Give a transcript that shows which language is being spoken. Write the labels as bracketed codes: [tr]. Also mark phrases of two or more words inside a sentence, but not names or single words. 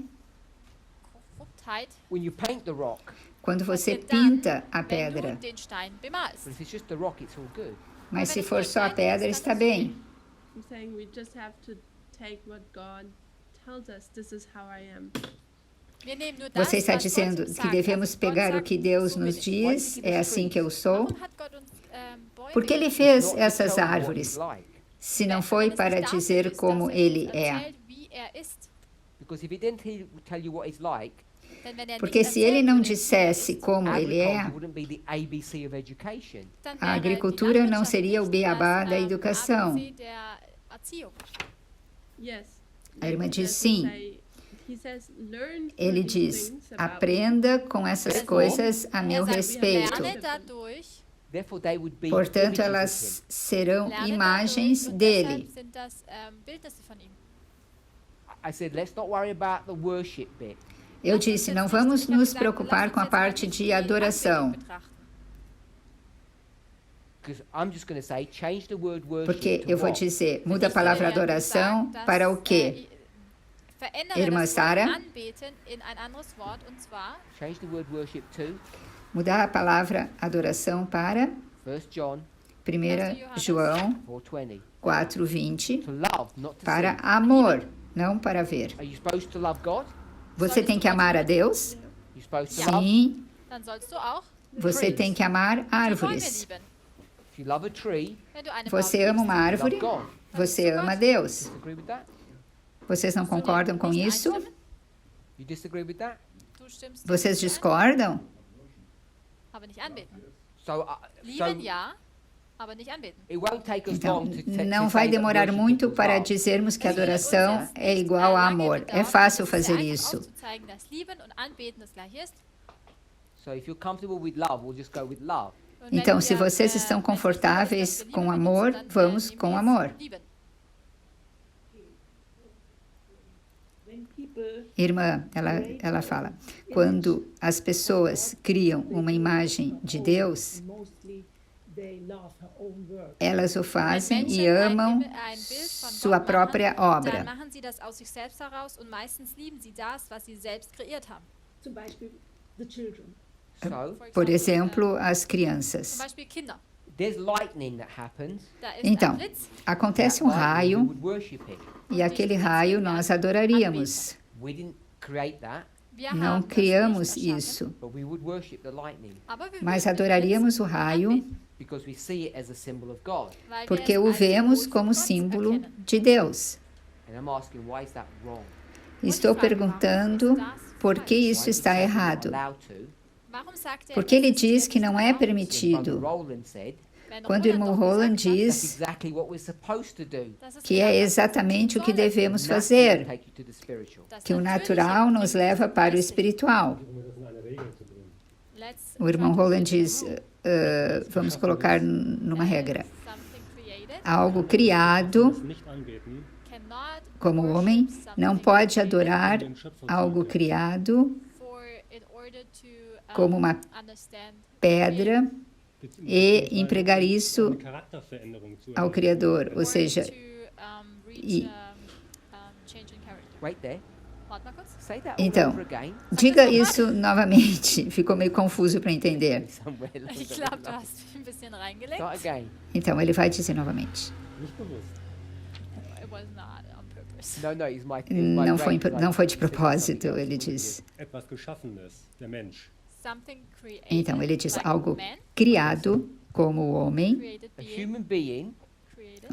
[de] Korruptheit [en] when you paint the rock. [pt] quando você [de] passiert dann, [pt] pinta a [de] wenn du [pt] pedra. [de] den Stein bemalst. [en] But if it's just the rock, it's all good. [pt] Mas se for só a pedra, está bem. [en] I'm saying we just have to take what God tells us. This is how I am. [de] Wir nehmen nur das, [pt] Você está [de] was Gott [pt] dizendo [de] uns [pt] que [de] sagt. [pt] devemos [de] Also Gott [pt] pegar o [de] sagt, [pt] que Deus [de] so [pt] nos [de] bin ich. [pt] diz, é assim que eu sou. [de] Warum hat Gott uns Bäume [pt] Por que ele [en] It's [pt] fez [en] not to [pt] essas [en] tell you what [pt] árvores, [en] he's like. [pt] se não [de] Wenn [pt] foi [de] es [pt] para [de] nicht dafür [pt] dizer [de] ist, [pt] como [de] dass [pt] ele [de] uns [pt] é? [de] erzählt, wie ist. [en] Because if he didn't tell you what he's like, [de] Denn wenn [pt] Porque [de] nicht [pt] se ele [de] erzählt [pt] não [de] würde, wie [pt] dissesse [de] ist, [pt] como ele é, [en] agriculture wouldn't be the ABC of education. [de] dann [pt] a [de] wäre die [pt] agricultura não [de] Landwirtschaft [pt] seria o [de] nicht [pt] beabá [de] das, [pt] da educação. [de] ABC der Erziehung. [en] Yes. [pt] A irmã [en] He [pt] diz [en] doesn't [pt] sim. [en] say- he says, learn [pt] Ele [en] these [pt] diz, [en] things about me. [pt] aprenda com essas coisas a meu [de] sagt, [pt] respeito. [de] Lerne dadurch, [en] Therefore, they would be [pt] Portanto, [en] images of [pt] elas serão [de] lerne [pt] imagens [de] dadurch, und [pt] dele. [de] deshalb sind das Bildnisse von ihm. [en] him. I said, let's not worry about the worship bit. [pt] Eu disse, não vamos nos preocupar com a parte de adoração, [en] Because I'm just going to say, change the word worship [pt] porque [en] to [pt] eu vou [en] what? [pt] dizer, muda a palavra adoração para o quê? [de] Verändere [pt] Irmã [de] das [pt] Sara? [de] Wort anbeten in ein anderes Wort, und zwar [en] Change the word worship to [pt] Mudar a palavra adoração para [en] 1 John [pt] 1 João [en] 4:20. [pt] 4:20, [en] To love, not to [pt] para [en] see. [pt] amor, não para ver. [en] Are you supposed to love God? [pt] Você tem que amar a Deus? [en] You're supposed to love. [pt] Sim. [de] dann sollst du auch [pt] Você tem que amar [de] die Bäume [pt] árvores. [de] lieben. [en] If you love a tree, [de] Wenn du eine [pt] Você [de] Baum [pt] ama uma [de] liebst, [en] love [pt] árvore, [en] God. [pt] você ama Deus. [en] Disagree with that? [pt] Vocês não concordam com [de] nicht [pt] isso? [de] einstimmen? [en] You disagree with that? [de] Du stimmst [pt] Vocês [de] nicht ein, [pt] discordam? [de] aber nicht anbeten. [en] So, [de] Lieben ja, aber nicht anbeten. [en] it won't take us [pt] Então, [en] long to [pt] não [en] say [pt] vai [en] that [pt] demorar [en] worship [pt] muito [en] equals [pt] para [en] love. [pt] dizermos que adoração é igual a amor. É fácil fazer isso. [de] Aufzuzeigen, dass Lieben und Anbeten das gleiche ist. [en] So if you're comfortable with love, we'll just go with love. [de] Und wenn [pt] Então, [de] wir, [pt] se vocês äh, estão [de] wenn es [pt] confortáveis [de] ist, dass wir [pt] com [de] lieben [pt] amor, [de] benutzen, dann, [pt] vamos [de] nehmen [pt] com [de] wir [pt] amor. [de] Lieben. [en] When people [pt] Irmã, ela fala, quando as pessoas criam uma imagem de Deus, [en] mostly they love her own work. [pt] elas o [de] Wenn [pt] fazem [de] Menschen [pt] e amam [de] ein Bild von [pt] sua [de] Gott [pt] própria [de] machen, [pt] obra. [de] dann machen sie das aus sich selbst heraus und meistens lieben sie das, was sie selbst kreiert haben. Zum Beispiel [en] the children. So [pt] Por exemplo, as [de] Zum [pt] crianças. [de] Beispiel Kinder. [en] there's lightning that happens. [de] Da ist [pt] Então, [de] ein Blitz, [pt] acontece [en] That [pt] um [en] lightning, we [pt] raio [en] would worship it. [pt] e aquele raio nós adoraríamos. [en] We didn't create that, [de] wir [pt] Não [de] haben das [pt] criamos [de] nicht erschaffen, [pt] isso, [en] but we would worship the lightning [de] aber wir [pt] mas [de] würden den [pt] adoraríamos o [de] Blitz [pt] raio [de] anbeten, [en] because we see it as a symbol of God. [de] weil wir [pt] porque [de] es [pt] o [de] als [pt] vemos [de] Symbol [pt] como [de] von Gott [pt] símbolo [de] erkennen. [pt] de Deus. [en] And I'm asking, why is that wrong? [pt] Estou perguntando por que [en] Why [pt] isso [en] does it [pt] está [en] say we're not [pt] errado. [en] allowed to? [de] Warum sagt er, [pt] Porque ele [de] dass es [pt] diz [de] dir [pt] que não é [de] nicht erlaubt ist? [en] When [pt] permitido. [en] Brother Roland said, [de] Wenn [pt] Quando o irmão [de] doch [pt] Roland [de] gesagt hat, [en] that's [pt] diz [en] exactly what we're supposed to do. [de] dass es [pt] que [de] genau [pt] é [de] das [pt] exatamente o que [de] tun soll. [pt] devemos [en] Natural [pt] fazer, [en] take you to the spiritual. [de] Das [pt] que o [de] Natürliche [pt] natural [de] bringt [pt] nos [de] uns [pt] leva [de] zum [pt] para o [de] Geistlichen. [pt] espiritual. [de] Um das in eine Regel zu bringen. [en] Let's [pt] O irmão [en] try to [pt] Roland [en] put it in [pt] diz, [en] a rule. [pt] vamos colocar numa regra, [en] Something created [pt] algo criado [de] Das nicht anbeten, [en] cannot [pt] como [en] worship [pt] homem não [en] something [pt] pode [en] created [pt] adorar algo criado [en] in order to, [pt] como uma [en] understand [pt] pedra e empregar [de] eine [pt] isso [de] Charakterveränderung zu [pt] ao [de] erreichen. [pt] Criador, ou [en] or [pt] seja, [en] to reach e- change in character. Wait there. [de] Warte mal kurz. [en] Say that all [pt] Então, [en] over again. [pt] diga isso novamente, ficou meio confuso para entender. [en] Somewhere along [de] Ich [en] the [de] glaube, du [en] line. [de] hast mich ein bisschen reingelegt. [en] Start again. [pt] Então, ele vai dizer novamente. [de] Nicht bewusst. [en] It was not on purpose. No, it's my [pt] Não foi, [en] brain, [pt] não foi de [en] I said [pt] propósito, [en] something [pt] ele [en] else. [pt] diz. [de] Etwas Geschaffenes, der Mensch. [en] Something created, [pt] Então, ele diz [en] like [pt] algo [en] man, [pt] criado como o homem, [en] created A being, human being created,